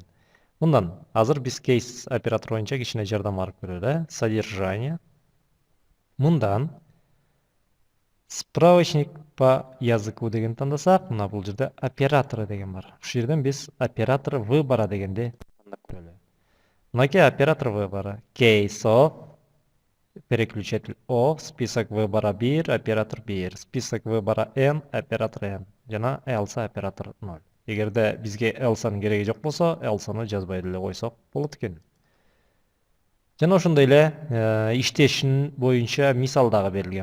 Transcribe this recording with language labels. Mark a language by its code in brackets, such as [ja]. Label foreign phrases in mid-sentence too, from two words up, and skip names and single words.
[ky] Мындан азыр биз кейс оператор боюнча кичине жардам алып көрөлү. Содержание. Мындан [ru] справочник по языку [ky] деген тандасак, мына бул жерде операторы деген бар. Ушул жерден биз [ru] оператор выбора [ky] дегенди тандап көрөлү. [ru] Мынакей оператор выбора. [en] Case of, переключатель of, [ru] список выбора 1, оператор 1, список выбора n, оператор n, жана else оператор 0. [ky] Эгерде бизге else'нын кереги жок болсо, else'ны жазбай деле койсок болот экен. Жана ошондой эле иштешин боюнча мисал дагы берилген.